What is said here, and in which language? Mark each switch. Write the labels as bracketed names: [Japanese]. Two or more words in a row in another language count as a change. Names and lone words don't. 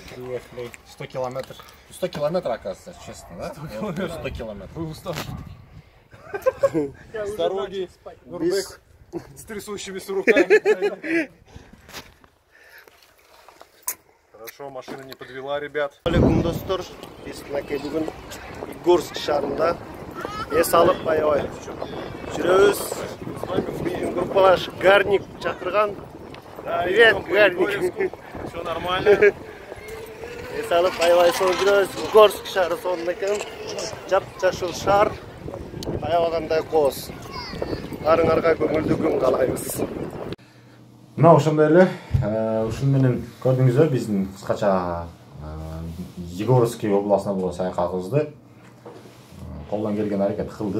[Russian] 100 километров. 100 километров, оказывается, честно, да? 100 километров. Вы уставший. С дороги. Нурбек с трясущимися руками. Хорошо, машина не подвела, ребят. [Kyrgyz] Алейкум, достор. Biz бүгін Горск шаарында эс алып аябай жүрөбүз. Биздин группалаш гарник чакырган. [Russian] Привет, гарник. Все нормально. [Kyrgyz] Эс алып аябай соң жүрөбүз. Горск шаары сонун экен. Жап-жашыл шаар. Аябагандай кооз. Арыңарга көңүлдүү күн каалайбыз. Мына ошондой эле ушун менен көрдүңүздөр биздин кыскача Егоровский областына болгон саякатыбызды колдон келген аракет кылдык.